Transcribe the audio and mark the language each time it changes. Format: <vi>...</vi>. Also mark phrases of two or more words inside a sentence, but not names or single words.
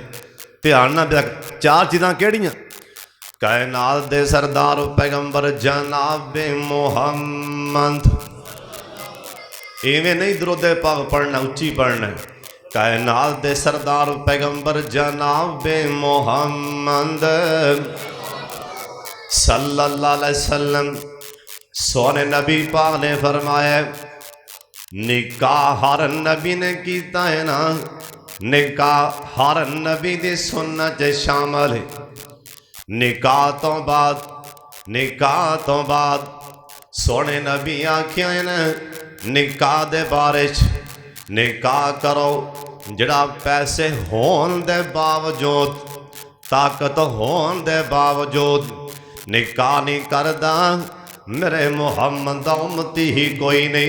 <pa>ਧਿਆਨ ਨਾਲ ਚਾਰ ਚੀਜ਼ਾਂ ਕਿਹੜੀਆਂ? ਕਾਇਨਾਤ ਦੇ ਸਰਦਾਰ ਪੈਗ਼ੰਬਰ ਜਨਾਬ ਮੁਹੰਮਦ। ਇਵੇਂ ਨਹੀਂ ਦਰੂਦੇ ਪਾਕ ਪੜ੍ਹਨਾ, ਉੱਚੀ ਪੜ੍ਹਨਾ। ਕਾਇਨਾਤ ਦੇ ਸਰਦਾਰ ਪੈਗ਼ੰਬਰ ਜਨਾਬ ਮੁਹੰਮਦ</pa> <ar>صلى الله عليه وسلم</ar> <pa>ਸੋਹਣੇ ਨਬੀ ਪਾਕ ਨੇ ਫ਼ਰਮਾਇਆ, ਨਿਕਾਹ ਹਰ ਨਬੀ ਨੇ ਕੀਤਾ ਹੈ ਨਾ, ਨਿਕਾਹ ਹਰ ਨਬੀ ਦੀ ਸੁੰਨਤ ਸ਼ਾਮਿਲ ਹੈ। ਨਿਕਾਹ ਤੋਂ ਬਾਅਦ ਸੋਹਣੇ ਨਬੀ ਆਖਿਆ ਹੈ ਨਾ, ਨਿਕਾਹ ਦੇ ਬਾਰੇ ਚ ਨਿਕਾਹ ਕਰੋ ਜਿਹੜਾ ਪੈਸੇ ਹੋਣ ਦੇ ਬਾਵਜੂਦ, ਤਾਕਤ ਹੋਣ ਦੇ ਬਾਵਜੂਦ ਨਿਕਾਹ ਨਹੀਂ ਕਰਦਾ, ਮੇਰੇ ਮੁਹੰਮਦ ਦਾ ਉੱਮਤੀ ਹੀ ਕੋਈ ਨਹੀਂ।</pa>